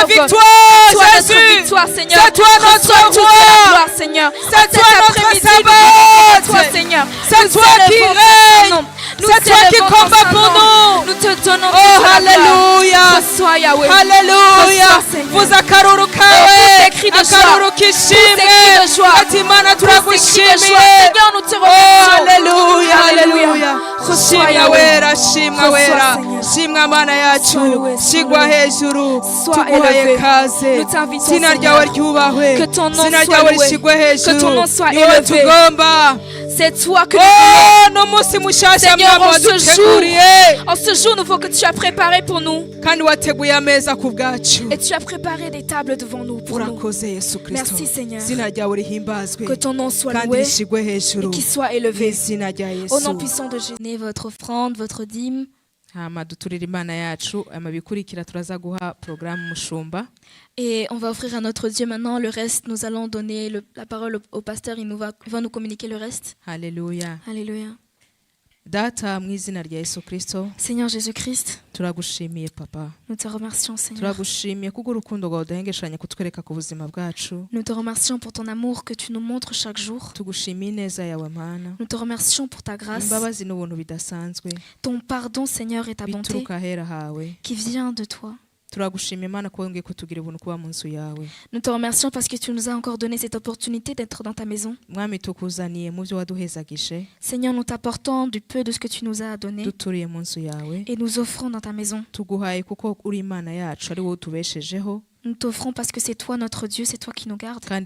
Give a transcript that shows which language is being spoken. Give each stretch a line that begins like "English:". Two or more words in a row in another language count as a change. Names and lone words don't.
French: C'est toi notre victoire, Seigneur. C'est toi notre roi, Seigneur. C'est toi notre sabbat. C'est toi, Seigneur. C'est toi qui règne. C'est toi qui combat pour nous. Nous te donnons toute la gloire. Reçois, Yahweh.
Kinyarwanda: Alléluia. Vous akaruru kawe. Akaruru kishimwe. Atimana turagushimiye.
French: Seigneur, nous te remercions. Alléluia. Alléluia.
Kinyarwanda: Shimwa wera, shimwa wera. Shimwa mana yacu. Shigwa hejuru. Tuguhaye kaze. Zina ryawe ryubahwe. Zina ryawe rishigwe hejuru. Niwe tugomba.
French: C'est toi que nous Seigneur, en ce jour nouveau que tu as préparé pour nous. Et tu as préparé des tables devant nous pour nous. Merci, Seigneur. Que ton nom soit loué et qu'il soit élevé. Au nom puissant de Jésus. Votre offrande, votre dîme. Et on va offrir à notre Dieu maintenant le reste. Nous allons donner la parole au pasteur. Il va nous communiquer le reste. Alléluia. Alléluia.
Kinyarwanda: Data mu izina rya Yesu Kristo.
French: Seigneur Jésus-Christ.
Kinyarwanda: Turagushimiye papa.
French: Nous te remercions, Seigneur.
Kinyarwanda: Turagushimiye kuko urukundo rwawe udahengeshanya kutwereka ku buzima bwacu.
French: Nous te remercions pour ton amour que tu nous montres chaque jour.
Kinyarwanda: Tugushimiye neza yawe mana.
French: Nous te remercions pour ta grâce.
Kinyarwanda: Imbabazi n'ubuntu bidasanzwe.
French: Ton pardon, Seigneur, et ta bonté
Kinyarwanda: bituruka hera hawe.
French: Qui vient de toi. Nous te remercions parce que tu nous as encore donné cette opportunité d'être dans ta maison. Seigneur, nous t'apportons du peu de ce que tu nous as donné et nous offrons dans ta maison. Nous t'offrons parce que c'est toi notre Dieu, c'est toi qui nous gardes.